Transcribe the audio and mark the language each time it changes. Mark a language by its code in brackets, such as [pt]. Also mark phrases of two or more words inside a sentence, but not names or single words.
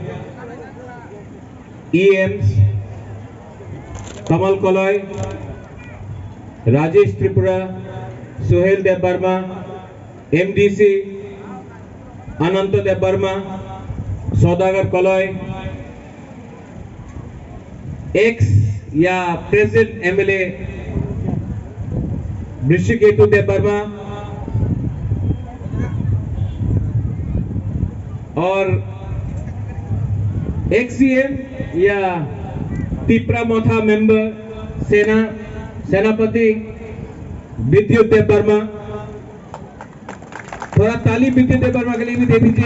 [hi] EMs, Kamal Koloy, Rajesh Tripura, Suhail Dev Barma, MDC, Ananta Dev Barma, Saudagar Koloy, ex या प्रेजेंट MLA Brishiketu Dev Barma और ex CM या तिपरा मोथा मेंबर सेनापति विद्युत देव वर्मा, थोड़ा ताली विद्युत देव वर्मा के लिए भी दे दीजिए।